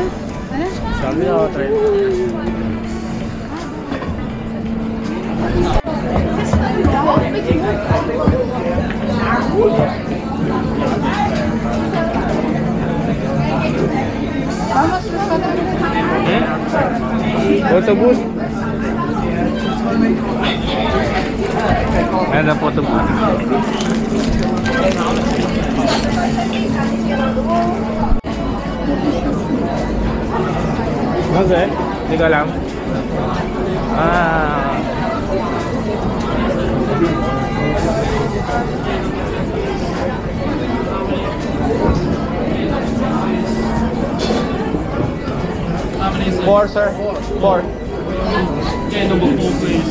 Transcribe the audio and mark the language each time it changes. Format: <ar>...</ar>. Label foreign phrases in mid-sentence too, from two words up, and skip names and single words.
<es>Se me olvidó traer. Vamos,</es> <id>Autobus. Ada autobus. Bagus, di dalam.</id> <en>Four, sir. Four. Yeah, number 4, please.</en>